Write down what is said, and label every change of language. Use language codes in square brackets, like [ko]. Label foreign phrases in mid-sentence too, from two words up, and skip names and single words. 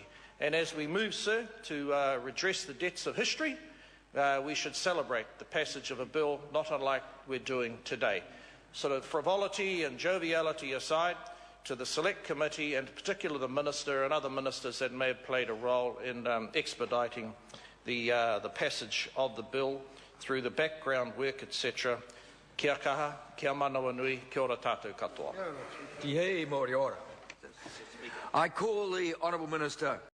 [en] And as we move, sir, to redress the debts of history, we should celebrate the passage of a bill not unlike we're doing today. Sort of frivolity and joviality aside, to the Select Committee, and particularly the Minister and other ministers that may have played a role in expediting the passage of the bill through the background work, etc. [mi] Kia kaha, kia manawa nui, kia ora tātou katoa. [en] I call the Honourable Minister